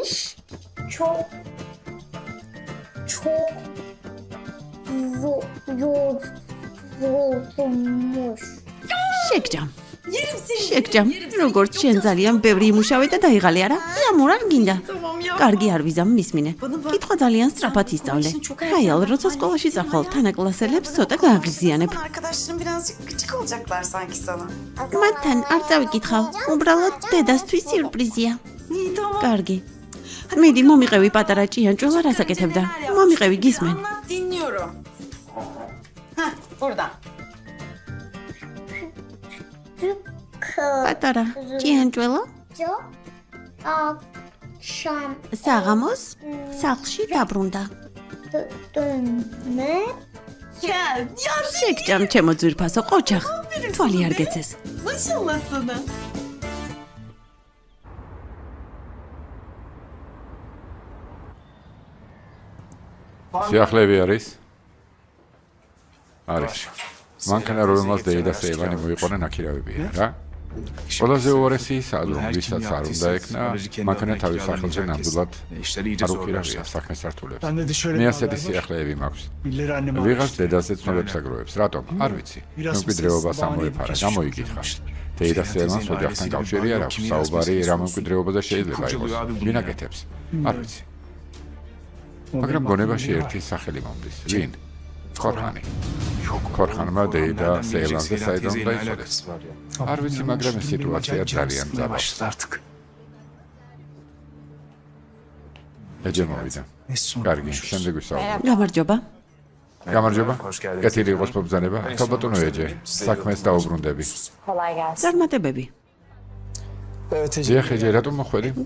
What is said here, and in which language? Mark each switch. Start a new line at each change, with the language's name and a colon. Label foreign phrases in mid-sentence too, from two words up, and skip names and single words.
Georgian: შეგჯამ. შეგჯამ. როგორც შენ ძალიან ბევრი იმუშავე და დაიღალე, არა? იამურ არ გინდა. კარგი არ ვიზამ მისმინე. კითხვა ძალიან სწრაფად ისწავლე. ხაიალ, როცა სკოლაში წახვალ, თანაკლასელებს ცოტა გააღიზიანებ.
Turkish: Arkadaşların birazcık gıcık olacaklar sanki sana.
Georgian: მათთან არ წავიკითხავ. უბრალოდ დედასთვის სიურპრიზია. კარგი. მიდი მომიყევი პატარა ჭიანჭველა რას აკეთებდა. მომიყევი გისმენ.
Turkish: Dinliyorum. Heh, burada.
Georgian: პატარა ჭიანჭველა akşam საღამოს სახლში დაბრუნდა. dönme შეგჯამ ჩემო ძვირფასო ყოჩახ. თვალი არ გეცეს.
Turkish: Maşallah sana.
Georgian: სიახლეები არის? არის. მანქანა რომელმაც დედა სეილანი მოიყვანა ნაკირავებია რა. ყველაზე უარესი სადრომ ვისაც არ უნდა ეკნა, მანქანა თავის სახელზე ნამდვილად არ უყირავია საქმეს ართულებს.
Turkish: Ben de şöyle
Georgian: მე bir ასეთი
Turkish: haber var.
Georgian: სიახლეები მაქვს.
Turkish: Birileri anneme
Georgian: ვიღაც დედაზე ცნობებს აგროვებს. რატომ? არ ვიცი. მემკვიდრეობას ამოეფარა, გამოიკითხა. დედა სეილანს ოჯახთან კავშირი არ აქვს. საუბარი რა მემკვიდრეობაზე შეიძლება იყოს. ვინ აკეთებს? არ ვიცი. მაგრამ გონებაში ერთი სახელი მომდის. ვინ? ქორხანი. ქორხანმა დედა სეილანზე საიდან დაიწოდეს. არ ვიცი, მაგრამ ეს სიტუაცია ძალიან ძაბავს.
Turkish: başladı artık.
Georgian: ეჯე მოვიდა. კარგი, შემდეგ ვისაუბრებ. გამარჯობა. გამარჯობა. კეთილი იყოს მომბრძანება. ქალბატონო ეჯე, საქმეს დაუბრუნდები. წარმატებები.
Turkish: Evet Ece.
Georgian: დიახ, ეჯე, რატომ მოხვედი?